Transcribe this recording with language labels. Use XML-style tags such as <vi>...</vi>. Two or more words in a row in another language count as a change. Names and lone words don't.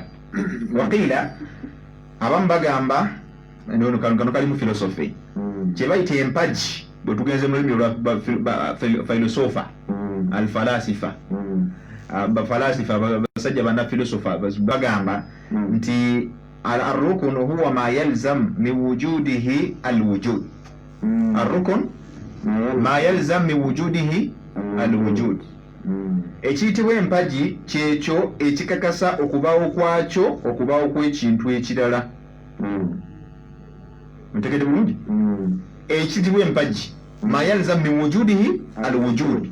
<lg>Waqiila abamu bagamba kano kali mu philosophy kye bayita empagi bwe tugenze mu lulimi olwa filosofa alfalasifa bafalasifa basajja bannafilosofa bagamba nti</lg> <ar>الركن هو ما يلزم من وجوده الوجود. الركن ما يلزم من وجوده الوجود.</ar> <lg>Ekiyitibwa empagi kyekyo ekikakasa okubaawo kwakyo okubaawo kw'ekintu ekirala. Mutegedde bulungi? Ekiyitibwa empagi</lg> <ar>ما يلزم من وجوده الوجود.</ar>